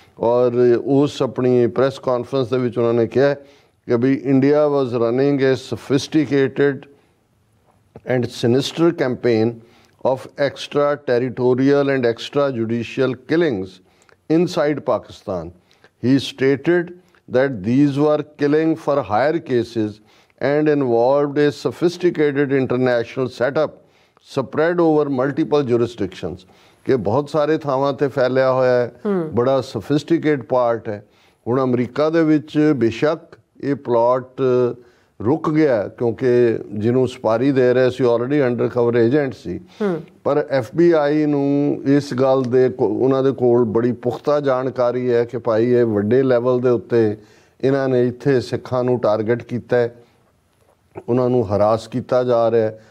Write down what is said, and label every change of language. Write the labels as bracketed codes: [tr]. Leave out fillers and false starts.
[pa] ਔਰ ਉਸ ਆਪਣੀ ਪ੍ਰੈਸ ਕਾਨਫਰੰਸ ਦੇ ਵਿੱਚ ਉਹਨਾਂ ਨੇ ਕਿਹਾ ਕਿ ਵੀ [en] India was running a sophisticated and sinister campaign of extra-territorial and extrajudicial killings inside Pakistan. He stated that these were killing for hire cases and involved a sophisticated international setup spread over multiple jurisdictions. [pa] कि बहुत सारे ਥਾਵਾਂ ਤੇ ਫੈਲਿਆ ਹੋਇਆ ਹੈ, ਬੜਾ ਸੋਫਿਸਟੀਕੇਟ part ਹੈ। ਹੁਣ ਅਮਰੀਕਾ ਦੇ ਵਿੱਚ ਬੇਸ਼ੱਕ ਇਹ ਪਲਾਟ ਰੁਕ ਗਿਆ ਕਿਉਂਕਿ ਜਿਹਨੂੰ ਸਪਾਰੀ ਦੇ ਰਹੇ ਸੀ ਆਲਰੇਡੀ ਅੰਡਰ ਕਵਰ ਏਜੰਟ ਸੀ, ਪਰ FBI ਨੂੰ ਇਸ ਗੱਲ ਦੇ ਉਹਨਾਂ ਦੇ ਕੋਲ ਬੜੀ ਪੁਖਤਾ ਜਾਣਕਾਰੀ ਹੈ ਕਿ ਭਾਈ ਇਹ ਵੱਡੇ ਲੈਵਲ ਦੇ ਉੱਤੇ ਇਹਨਾਂ ਨੇ ਇੱਥੇ ਸਿੱਖਾਂ ਨੂੰ ਟਾਰਗੇਟ ਕੀਤਾ ਹੈ, ਉਹਨਾਂ ਨੂੰ ਹਰਾਸ ਕੀਤਾ ਜਾ ਰਿਹਾ।